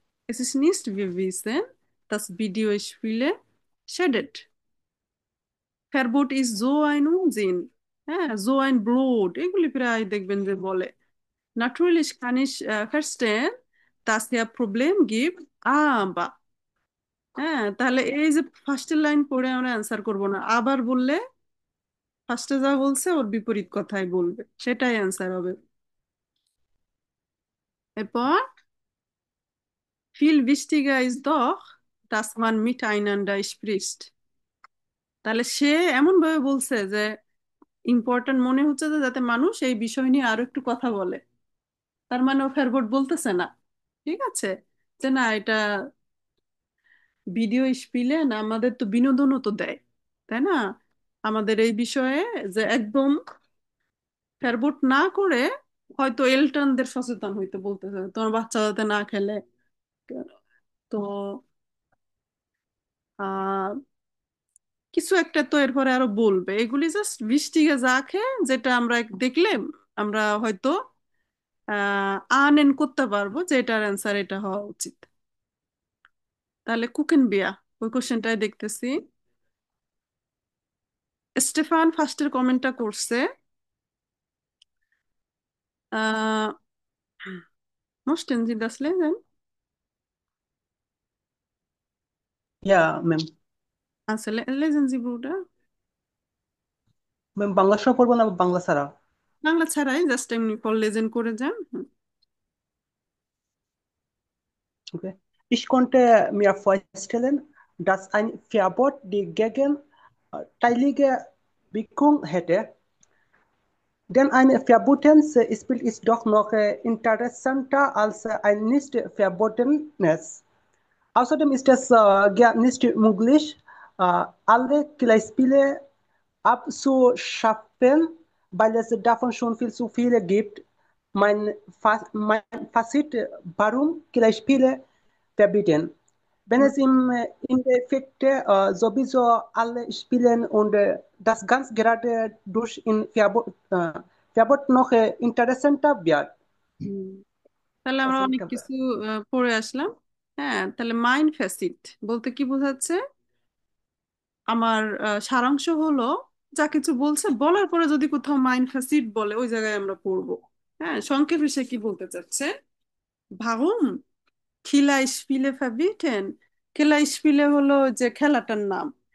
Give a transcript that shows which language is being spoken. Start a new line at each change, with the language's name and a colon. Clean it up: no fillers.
German: Es ist nicht bewiesen, dass Videospiele schadet. Verbot ist so ein Unsinn, হ্যাঁ, so ein Blöd,
Bangla: এগুলি প্রায় দেখবেন যে বলে।
German: Natürlich kann ich verstehen, dass es Problem gibt, aber,
Bangla: হ্যাঁ, তাহলে এই যে ফার্স্টের লাইন পড়ে আমরা অ্যান্সার করব না, আবার বললে ফার্স্টে যা বলছে ওর বিপরীত কথাই বলবে, সেটাই অ্যান্সার হবে। এরপর
German: viel wichtiger ist doch, dass man miteinander spricht।
Bangla: তাহলে সে এমন ভাবে বলছে যে ইম্পর্টেন্ট মনে হচ্ছে যে যাতে মানুষ এই বিষয় নিয়ে আরো একটু কথা বলে। তার মানে ও ফেরবোট বলতেছে না, ঠিক আছে, যে না এটা ভিডিও স্পিলে না, আমাদের তো বিনোদনও তো দেয়, তাই না? আমাদের এই বিষয়ে যে একদম ফেরবোট না করে হয়তো এলটানদের সচেতন হইতে বলতেছে, তোমার বাচ্চা যাতে না খেলে। তো আহ কিছু একটা তো এরপরে আরো বলবে, এগুলি জাস্ট বৃষ্টিকে জাখে, যেটা আমরা দেখলে আমরা হয়তো আনএন করতে পারবো যে এটার অ্যান্সার এটা হওয়া উচিত। তাহলে কুকেন বিয়া, ওই কোশ্চেনটাই দেখতেছি। স্টেফান ফার্স্টের কমেন্টটা করছে, আহ
German: möchten Sie das lesen?
Bangla: ইয়া ম্যাম, আচ্ছা,
German: lesen Sie, Bruder।
Bangla: Ma'am Bangla সহ পড়বো না বাংলা ছাড়া? বাংলা ছাড়াই জাস্ট এমনি লেজেন করে যান।
English: Okay.
German: Ich konnte mir vorstellen, dass ein Verbot die gegenteilige Wirkung hätte. Denn ein verbotenes Spiel ist doch noch interessanter als ein nicht verbotenes. Außerdem ist es gar nicht möglich, alle Gleichspiele abzuschaffen, weil es davon schon viel zu viele gibt. Mein Fazit, warum Gleichspiele verbieten? Wenn es im Endeffekt sowieso alle spielen und das ganz gerade durch Verbot noch interessanter wird.
Bangla: হুম, তাহলে
German: Das
Bangla: আমরা
German: ist
Bangla: অনেক কিছু পড়ে আসলাম। হ্যাঁ, তাহলে mind ফ্যাসিট বলতে কি বোঝাচ্ছে? আমার সারাংশ হলো, যা কিছু বলছে বলার পরে যদি কোথাও মাইন্ড ফ্যাসিট বলে, ওই জায়গায় আমরা পড়বো। হ্যাঁ, সংক্ষেপে সে কি বলতে চাচ্ছে? ভাগুম খিলা স্পিলে ফ্যাবিটেন, খেলা স্পিলে হলো যে খেলাটার নাম।